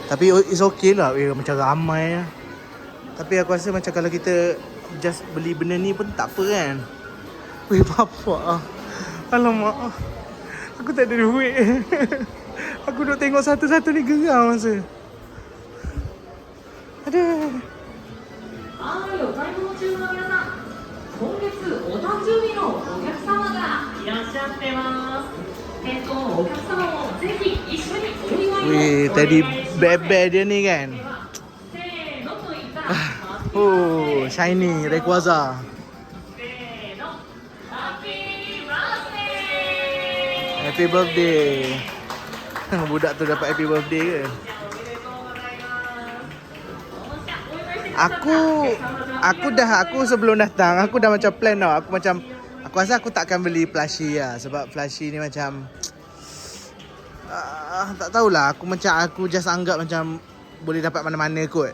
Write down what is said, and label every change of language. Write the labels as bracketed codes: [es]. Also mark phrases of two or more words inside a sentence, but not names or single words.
[ms] Tapi [en] it's okay [ms] lah, macam ramai lah. Tapi aku rasa macam kalau kita just beli benda ni pun tak apa kan. Weh bapak, alamak, aku tak ada duit. Aku duk tengok satu-satu ni geram masa. Aduh. [ja] はい、お買い物中の皆さん、今月お誕生日のお客様がいらっしゃってます。お客様もぜひ一緒にお祝いをお願いし [ms] Weh, [ja] ます。 [ms] tadi bear dia ni kan. [ja] では、せーのと言ったら、ハッピー [en] Oh, shiny Rayquaza. [ja] せーの、ハッピーバースデー。 [en] Happy birthday. [ms] Budak tu dapat [en] happy birthday [ms] ke? aku sebelum datang aku dah macam plan tau. Aku rasa aku takkan beli plushie lah. Sebab plushie ni macam tak tahulah, aku just anggap macam boleh dapat mana-mana kot.